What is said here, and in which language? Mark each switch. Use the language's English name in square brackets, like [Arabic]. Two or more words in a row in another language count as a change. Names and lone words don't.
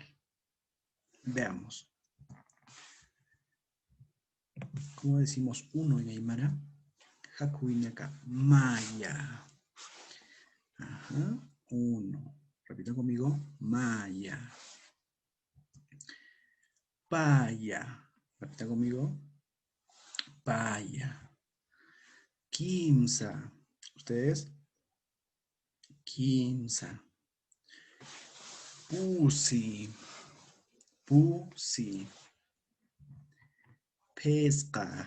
[Spanish] Veamos. ¿Cómo decimos 1 en Aymara? [Aymara] Hakuinaka Maya. [Spanish] Ajá, 1. Repitan conmigo. [Aymara] Maya. Paya. [Spanish] Repitan conmigo. [Aymara] Paya. [Spanish] Kimsa. ¿Ustedes? [Aymara] Kimsa. Pusi. Pusi. Pesca.